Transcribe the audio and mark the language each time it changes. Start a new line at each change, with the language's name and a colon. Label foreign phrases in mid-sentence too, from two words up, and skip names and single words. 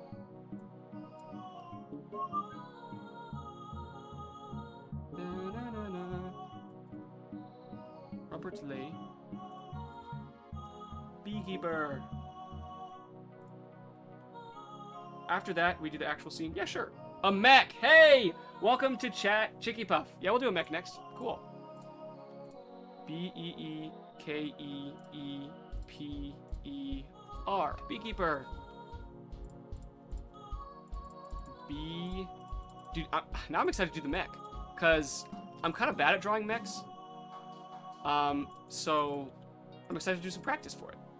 English: Robert Lay beekeeper. After that, we do the actual scene. Yeah, sure. A mech. Hey! Welcome to chat, Chicky Puff. Yeah, we'll do a mech next. Cool. B-E-E-K-E-E-P-E-R. Beekeeper. Dude, now I'm excited to do the mech. Because I'm kind of bad at drawing mechs. So I'm excited to do some practice for it.